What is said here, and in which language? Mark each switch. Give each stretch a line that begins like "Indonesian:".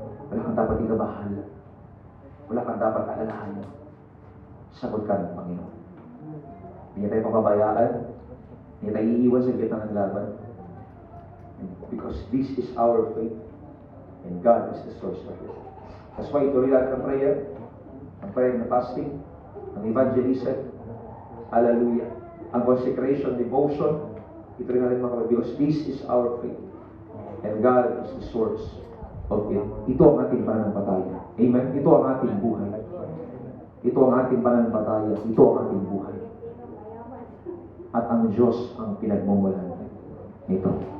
Filipino: Wala kang dapat ikabahala. Wala kang dapat alalahanin. Sagot ka ng Panginoon. Hindi tayo pababayaan. Hindi tayo iiwan sa gitna ng laban.
English: Because this is our faith. And God is the source of it. That's why
Filipino: ituloy natin ang prayer na fasting, ang evangelism, hallelujah, ang consecration, devotion, ituloy natin mga kapatid,
English: because this is our faith. And God is the source of it.
Filipino: Ito ang ating pananampalataya. Amen? Ito ang ating buhay. Ito ang ating pananampalataya. Ito ang ating buhay. At ang Diyos ang pinagmumulan nito.